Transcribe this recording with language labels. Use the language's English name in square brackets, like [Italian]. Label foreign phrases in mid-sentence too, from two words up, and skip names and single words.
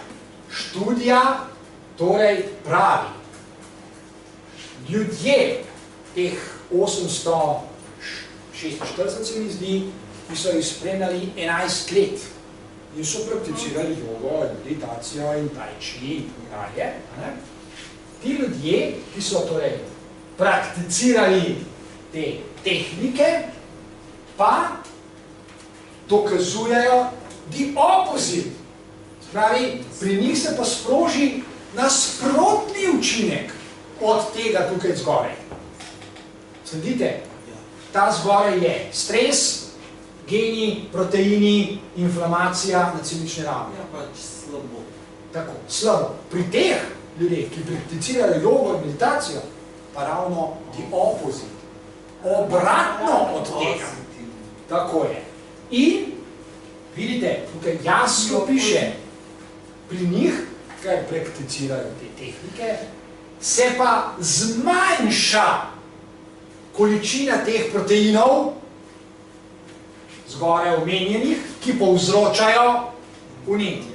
[Slovenian] Študija torej pravi, ljudje, teh 846 se mi zdi, ki so jih spremljali 11 let in so prakticirali jogo, meditacijo in tai chi in tako dalje. Ti ljudje, ki so torej prakticirali te tehnike, pa dokazujejo [English] the opposite. [Slovenian] Spravi, pri njih se pa sproži nasprotni učinek od tega tukaj zgoraj. Sledite? Ta zgoraj je stres, geni, proteini, inflamacija na celični ravni. Ja, pač slabo. Tako, slabo. Pri teh ljudeh, ki prakticirajo jogo in meditacijo, pa ravno [English] the opposite. [Slovenian] Obratno od tega. Tako je. In, vidite, tukaj jasno piše, pri njih, kaj prakticirajo te tehnike, se pa zmanjša količina teh proteinov, zgoraj omenjenih, ki povzročajo vnetje.